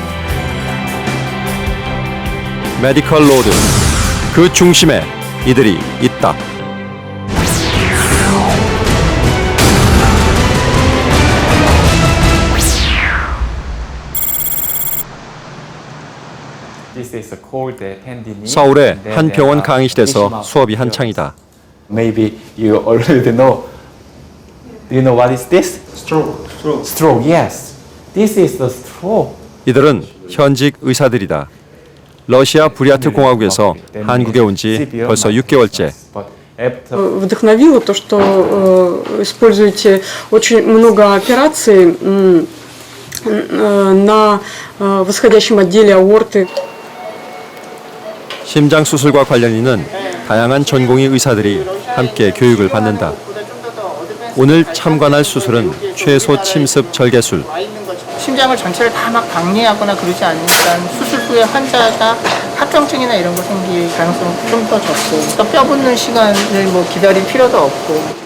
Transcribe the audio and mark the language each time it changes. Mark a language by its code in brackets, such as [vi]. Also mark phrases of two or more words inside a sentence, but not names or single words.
[ko] 메디컬 로드, 그 중심에 이들이 있다. 서울의 한 병원 강의실에서 수업이 한창이다. [en] Maybe you already know. Do you know what is this? Stroke, yes. This is the stroke. [ko] 이들은 현직 의사들이다. 러시아 부리아트 공화국에서 한국에 온 지 벌써 6개월째. [ru] Вдохновило то, что используете очень много операций на восходящем отделе аорты. [ko] 심장 수술과 관련 있는 다양한 전공의 의사들이 함께 교육을 받는다. 오늘 참관할 수술은 최소 침습 절개술. 심장을 전체를 다 막 박리하거나 그러지 않으니까 수술 후에 환자가 합병증이나 이런 거 생길 가능성은 좀 더 적고 또 뼈 붙는 시간을 뭐 기다릴 필요도 없고.